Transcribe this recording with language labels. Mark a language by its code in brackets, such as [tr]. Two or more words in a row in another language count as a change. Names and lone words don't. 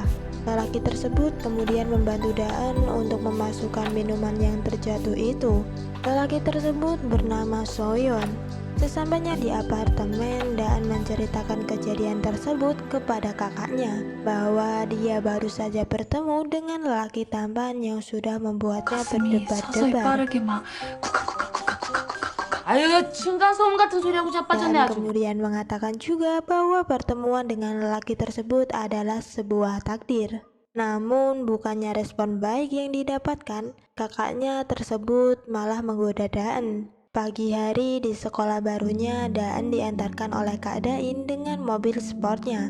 [id] Lelaki tersebut kemudian membantu Daan untuk memasukkan minuman yang terjatuh itu. Lelaki tersebut bernama Soyeon. Sesampainya di apartemen, Daan menceritakan kejadian tersebut kepada kakaknya, bahwa dia baru saja bertemu dengan lelaki tampan yang sudah membuatnya 서서히 berdebar-debar. [ko] 빠르게 막 쿡쿡쿡쿡쿡쿡쿡쿡. 아유 층간소음 같은 소리하고 자빠졌네 [id] Dan 아주. kemudian mengatakan juga bahwa pertemuan dengan lelaki tersebut adalah sebuah takdir. Namun bukannya respon baik yang didapatkan, kakaknya tersebut malah menggoda Daan. Pagi hari di sekolah barunya, Daan diantarkan oleh Kak Dain dengan mobil sportnya.